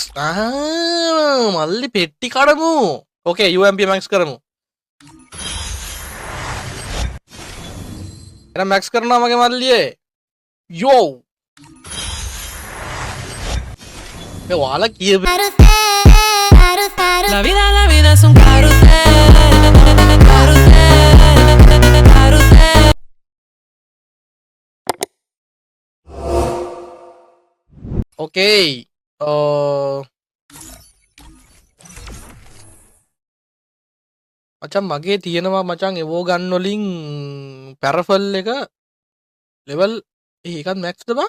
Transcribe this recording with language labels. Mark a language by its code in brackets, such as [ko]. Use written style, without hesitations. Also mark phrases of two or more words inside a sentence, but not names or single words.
[si] මල්ලි පෙට්ටි කඩමු. ඕකේ UMP මැක්ස් කරමු. එහෙනම් මැක්ස් කරනවා මගේ මල්ලියේ. යෝ. මේ ඔයාලා කියපු [es] La vida es un carrusel, carrusel, carrusel. [si] ඕකේ. මචං මගේ තියෙනවා මචං එවෝ ගන්න වලින් පැරෆල් එක ලෙවල් ඒකත් මැක්ස්ද බං?